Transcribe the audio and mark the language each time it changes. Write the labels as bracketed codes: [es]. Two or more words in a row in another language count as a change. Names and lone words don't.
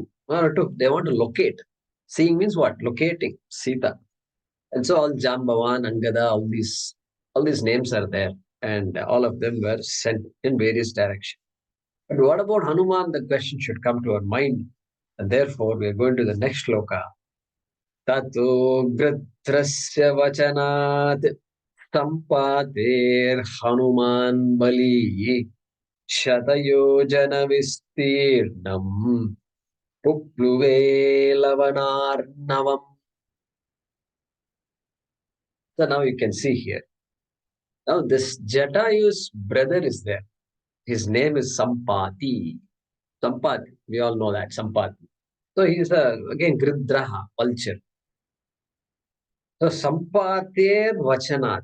[en] They want to locate. Seeing means what? Locating Sita. And so all Jambavan, Angada, all these names are there. And all of them were sent in various directions. But what about Hanuman? The question should come to our mind. And therefore, we are going to the next shloka. [sa] ततो गृध्रस्य वचनात् सम्पातेः हनुमान् बली शतयोजन विस्तीर्णं पुप्लुवे लवणार्णवम्. [en] So now you can see here. Now this Jatayu's brother is there. His name is Sampati. Sampati, we all know that, Sampati. So he's again Gridraha, vulture. [sa] So सम्पातेः वचनात्.